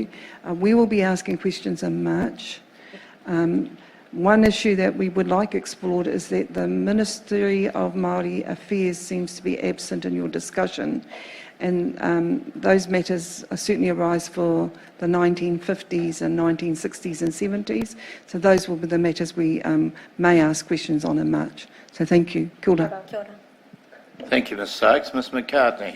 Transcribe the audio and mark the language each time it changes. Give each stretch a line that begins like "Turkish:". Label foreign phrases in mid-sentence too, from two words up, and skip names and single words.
English: We will be asking questions in March. One issue that we would like explored is that the Ministry of Māori Affairs seems to be absent in your discussion, and those matters certainly arise for the 1950s and 1960s and 70s, so those will be the matters we may ask questions on in March. So thank you.
Māori: Kia ora. Kia ora.
English: Thank you, Ms Sykes. Ms McCartney.